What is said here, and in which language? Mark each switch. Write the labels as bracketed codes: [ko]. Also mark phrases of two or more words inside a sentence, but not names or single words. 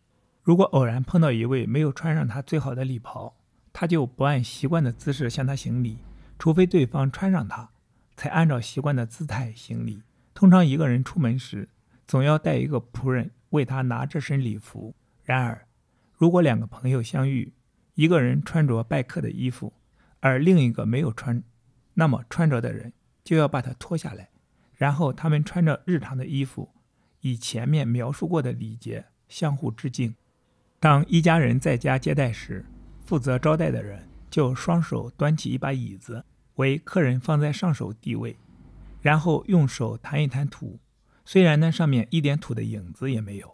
[zh] 如果偶然碰到一位沒有穿上他最好的禮袍，他就不按習慣的姿勢向他行禮，除非對方穿上它，才按照習慣的姿態行禮。通常一個人出門時，總要帶一個僕人為他拿這身禮服。然而，如果2個朋友相遇，一個人穿着拜客的衣服，而另一個沒有穿，那麼穿着的人就要把它脫下來，然後他們穿着日常的衣服，以前面描述過的禮節相互致敬。當一家人在家接待時，負責招待的人就雙手端起一把椅子，為客人放在上首地位，然後用手彈一彈土，雖然那上面一點土的影子也沒有。